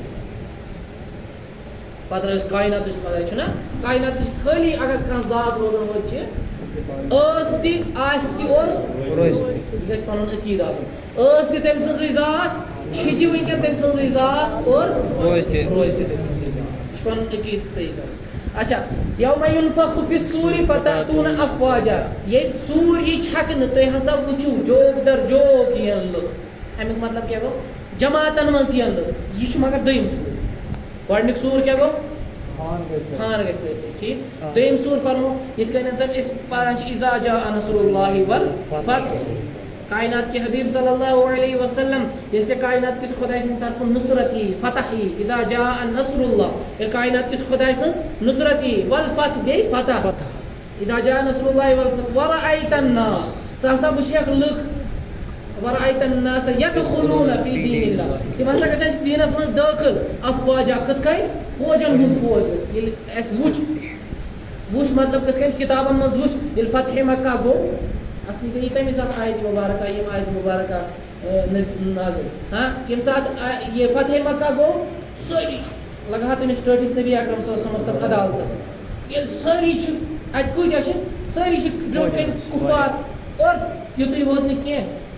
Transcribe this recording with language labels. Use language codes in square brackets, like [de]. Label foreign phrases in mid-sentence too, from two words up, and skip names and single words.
[ks] پَتہٕ روزِ کایناتٕچ خۄداے چھُنہ کایناتٕچ خٲلی اگر کانٛہہ ذات روزن وول چھِ ٲس تہِ آسہِ تہِ اوس یہِ گژھِ پَنُن عقیٖدٕ آسُن ٲس تہِ تٔمۍ سٕنٛزٕے ذات چھِ تہِ وٕنکٮ۪ن تٔمۍ سٕنٛزٕے ذات اور روزِ تہِ تٔمۍ سٕنٛزٕے ذات یہِ چھُ پَنُن عقیٖدٕ صحیح کَرُن اچھا [ar] یومَ یُنفخُ فِی الصوٗرِ فَتَأْتُونَ أَفْوَاجًا [ks] ییٚلہِ سوٗر یی چھَکنہٕ تُہۍ ہسا وٕچھِو جوک در جوک یِن لُکھ اَمیُک مطلب کیٛاہ گوٚو جماعتن منٛز یِن لُکھ یہِ چھُ مگر دوٚیِم سوٗر گۄڈٕنیُک سوٗر کیٛاہ گوٚو خان گژھِ سٲرسٕے ٹھیٖک دوٚیِم سوٗر پَرمو یِتھ کٔنۍ زَن أسۍ پَران چھِ اِذا [ar] جاء نصر اللہِ والفتح [ur] کاینات کے حبیٖب [ar] صلی اللہ علیہ وسلم [ks] ییٚلہِ ژےٚ کاینات کِس خۄداے سٕنٛدِ طرفہٕ نُصرت یی فتح یی [ar] اِذا جاء نصر اللہ [ks] ییٚلہِ کاینات کِس خۄداے سٕنٛز نُصرت یی والفتح بیٚیہِ فتح [ar] اِذا جاء نصر اللہِ والفتح ورأیت الناس [ks] ژٕ ہسا وٕچھکھ لُکھ [ar] ورأیت الناس یدخلون فی دین اللہ [ks] تِم ہسا گژھن دیٖنس منٛز دٲخل افواجا کِتھ کٔنۍ فوجن ہُنٛد فوج گژھِ ییٚلہِ اَسہِ وُچھ مطلب کِتھ کٔنۍ کِتابن منٛز وُچھ ییٚلہِ فتحِ مکہ گوٚو اصلی گٔے تَمے ساتہٕ آیتہِ مُبارکہ یِم آیتہِ مُبارکہ نازِل ہاں ییٚمہِ ساتہٕ یہِ فتحِ مکہ گوٚو سٲری چھِ لگہٕ تٔمِس ٹٲٹھِس نبی اکرم [ar] صلی اللہ علیہ وسلمس [ks] تَتھ عدالتس ییٚلہِ سٲری چھِ اَتہِ کۭتیاہ چھِ سٲری چھِ برونٛٹھ کَنہِ کُفار اور یِتُے ہوت نہٕ کینٛہہ